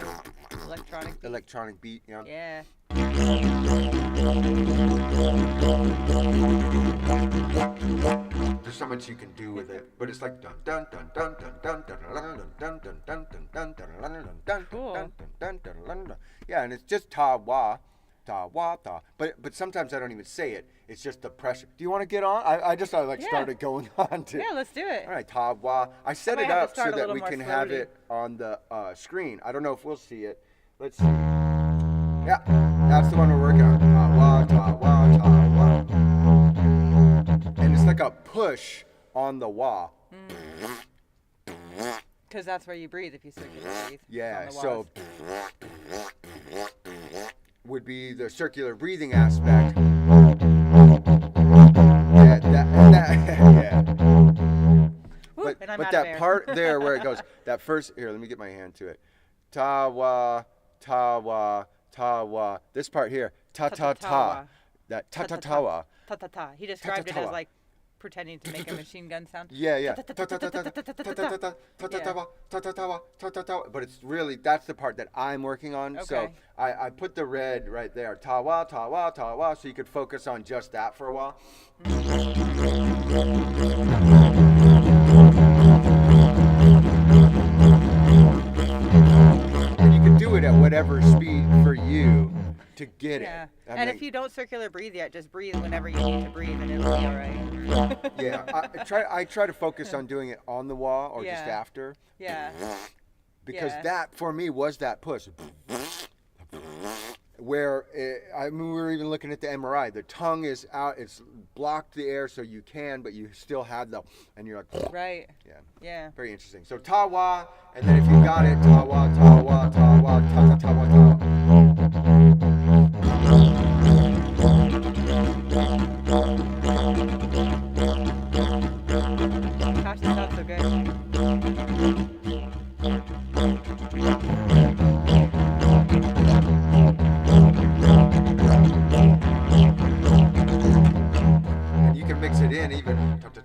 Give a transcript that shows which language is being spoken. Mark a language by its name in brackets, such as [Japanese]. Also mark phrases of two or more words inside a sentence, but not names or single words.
[English] electronic beat, you know? Yeah. There's so much you can do with it, but it's like dun dun dun dun dun dun dun dun dun dun dun dun dun dun dun dun. Yeah, and it's just ta wa, ta. But sometimes I don't even say it. It's just the pressure. Do you want to get on? I just started going on to. Yeah, let's do it. All right, ta wa. I set it up so that we can have it on the screen. I don't know if we'll see it. Let's see. Yeah, that's the one we're working on. Ta wa, ta wa, ta wa. And it's like a push on the wah. Because that's where you breathe if you circular breathe. Yeah, so would be the circular breathing aspect. Yeah, yeah. But that part there where it goes, that first, here, let me get my hand to it. Ta wa, ta wa, ta wa. This part here, ta ta ta. That ta ta ta wa. Ta ta ta. He described it as like pretending to make a machine gun sound. Yeah. But it's really, that's the part that I'm working on. So I put the red right there. Ta wa, ta wa, ta wa. So you could focus on just that for a while. And you can do it at whatever speed for you to get it. And if you don't circular breathe yet, just breathe whenever you need to breathe and it'll be all right. Yeah, I try to focus on doing it on the wall or just after. Yeah. Because that, for me, was that push. Where, we were even looking at the MRI. The tongue is out, it's blocked the air so you can, but you still have the, and you're like. Right. Yeah. Very interesting. So ta wa, and then if you got it, ta wa, ta wa, ta wa, ta ta ta wa, ta. Gosh, that sounds so good. And you can mix it in even.